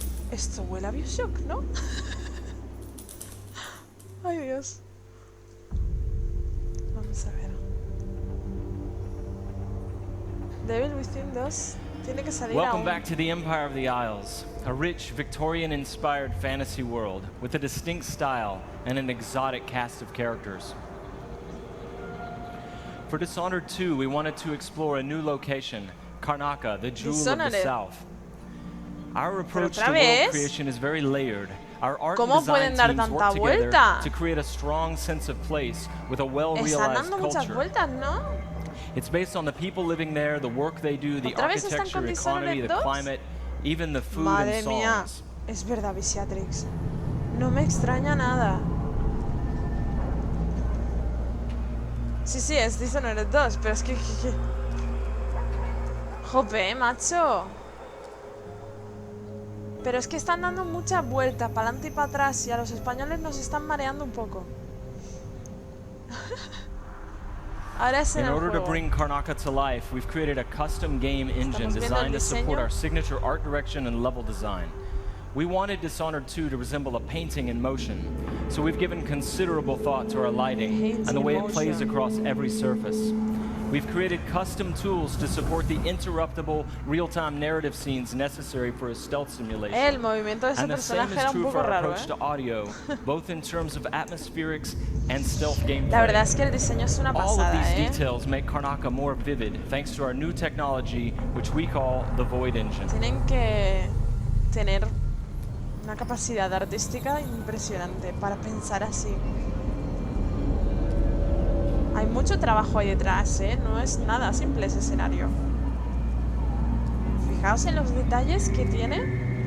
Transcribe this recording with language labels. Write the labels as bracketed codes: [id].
[es] Esto huele a Bioshock, ¿no? Ay, Dios. Vamos a ver. Devil Within 2 tiene que salir [en] Welcome [es] aún. [en] back to the Empire of the Isles, a rich, Victorian-inspired fantasy world with a distinct style and an exotic cast of characters. For Dishonored 2, we wanted to explore a new location, Karnaca, the jewel of the south. Our approach to world creation is very layered. Our art and design teams work together to create a strong sense of place with a well-realized culture. It's based on the people living there, the work they do, the architecture, economy, the climate, even the food and songs. [es] Madre mía, es verdad, Visiatrix. No me extraña nada. Sí, es Dishonored 2, pero es que... Jope, macho. Pero es que están dando mucha vuelta para adelante y para atrás y a los españoles nos están mareando un poco. Ahora es en el [en] order to [es] juego. [en] bring Karnaca to life, we've created a custom game engine designed to support our signature art direction and level design. We wanted Dishonored 2 to resemble a painting in motion, so we've given considerable thought to our lighting and the way it plays across every surface. We've created custom tools to support the interruptible, real-time narrative scenes necessary for a stealth simulation. [es] El movimiento de ese personaje era un poco raro, [en] approach to audio, both in terms of atmospherics and stealth gameplay. [es] La verdad es que el diseño es una pasada, [en] All of these details make Karnaca more vivid thanks to our new technology, which we call the Void Engine. [es] Tienen que tener una capacidad artística impresionante para pensar así. Hay mucho trabajo ahí detrás, ¿eh? No es nada simple ese escenario. Fijaos en los detalles que tiene.